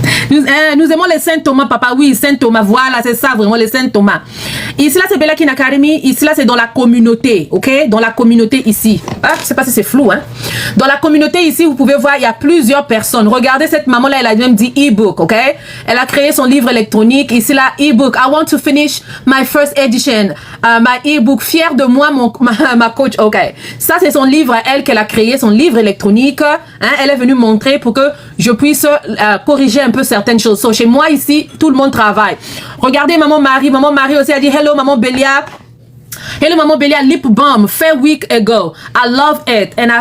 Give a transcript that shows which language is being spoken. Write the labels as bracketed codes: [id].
[fr] Nous aimons les Saint Thomas, papa. Oui, Saint Thomas. Voilà, c'est ça, vraiment, les Saint Thomas. Ici, là, c'est Belakin Academy. Ici, là, c'est dans la communauté. OK? Dans la communauté ici. Je sais pas si c'est flou, hein? Dans la communauté ici, vous pouvez voir, il y a plusieurs personnes. Regardez cette maman-là, elle a même dit e-book. OK? Elle a créé son livre électronique. Ici, là, e-book. [en] I want to finish my first edition. [fr] My e-book. Fière de moi, ma coach. OK. Ça, c'est son livre à elle qu'elle a créé, son livre électronique. Hein? Elle est venue montrer pour que je puisse corriger un peu certaines choses. So, chez moi ici, tout le monde travaille. Regardez maman Marie. Maman Marie aussi a dit hello maman Bélia. Hello maman Bélia, lip balm fait week ago. I love it.